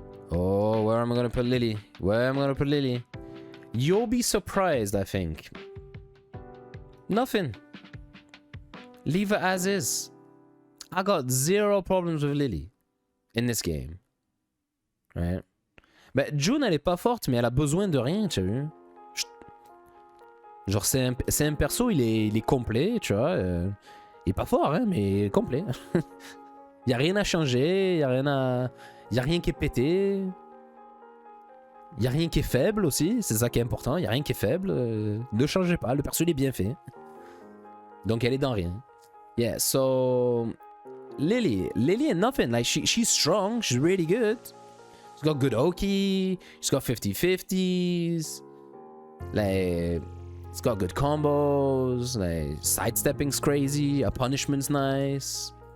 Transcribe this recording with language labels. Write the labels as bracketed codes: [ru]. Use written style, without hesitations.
[en] Oh, where am I gonna put Lili? You'll be surprised, I think. Nothing. Leave her as is. I got 0 problems with Lili in this game. Right? [fr] Mais Jun, elle est pas forte, mais elle a besoin de rien, tu as vu? Genre, c'est un perso, il est complet, tu vois. Il est pas fort, hein, mais il est complet. Il y a rien à changer, il y a rien qui est pété. Il y a rien qui est faible aussi, c'est ça qui est important. Il y a rien qui est faible. Ne changez pas, le perso il est bien fait. Donc elle est dans rien. [en] Yeah, so Lili and nothing. Like she's strong, she's really good. She's got good Oki, she's got 50-50s. Like, it's got good combos. Like, sidestepping's crazy, a punishment's nice.